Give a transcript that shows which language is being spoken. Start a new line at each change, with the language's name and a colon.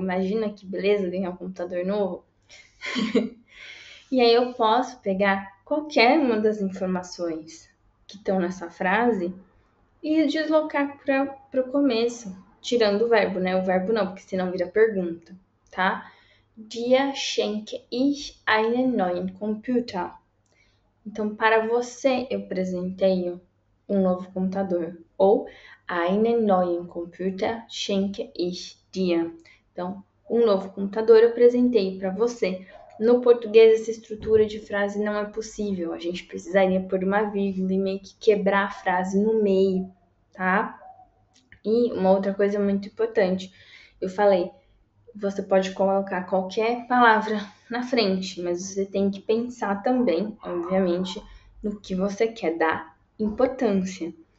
Portuguese: Imagina que beleza ganhar um computador novo. E aí eu posso pegar qualquer uma das informações que estão nessa frase e deslocar para o começo, tirando o verbo, né? O verbo não, porque senão vira pergunta, tá?
German: Dir schenke ich einen neuen Computer.
Portuguese: Então, para você, eu presenteio um novo computador. Ou
German: einen neuen Computer schenke ich dir.
Portuguese: Então, um novo computador eu presenteio para você. No português, essa estrutura de frase não é possível. A gente precisaria pôr uma vírgula e meio que quebrar a frase no meio, tá? E uma outra coisa muito importante. Eu falei, você pode colocar qualquer palavra na frente, mas você tem que pensar também, obviamente, no que você quer dar importância.